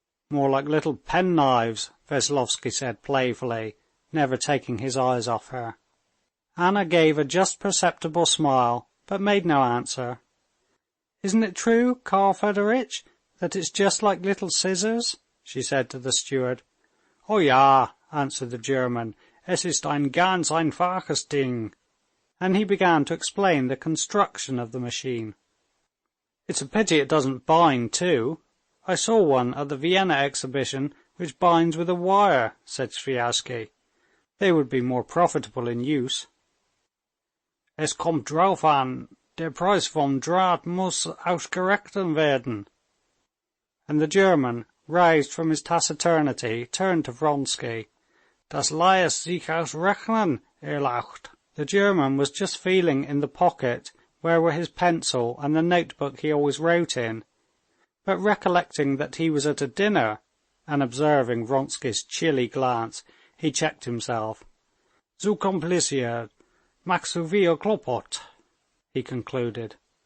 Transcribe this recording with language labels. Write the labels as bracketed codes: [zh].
[en] More like little penknives, Veslovsky said playfully, never taking his eyes off her. Anna gave a just perceptible smile, but made no answer. Isn't it true, Karl Fedoritch, that it's just like little scissors? She said to the steward. [de] Oh ja, [en] answered the German, [de] es ist ein ganz einfaches Ding. [en] And he began to explain the construction of the machine. It's a pity it doesn't bind too. I saw one at the Vienna exhibition which binds with a wire, said Sviazhsky. They would be more profitable in use. [de] Es kommt drauf an, der Preis vom Draht muss ausgerechnet werden. [en] And the German, roused from his taciturnity, turned to Vronsky. [de] Das lässt sich ausrechnen, Erlaucht. [en] The German was just feeling in the pocket where were his pencil and the notebook he always wrote in, but recollecting that he was at a dinner, and observing Vronsky's chilly glance, he checked himself. [de] Zu kompliziert, mach zu viel klopot, [en] he concluded.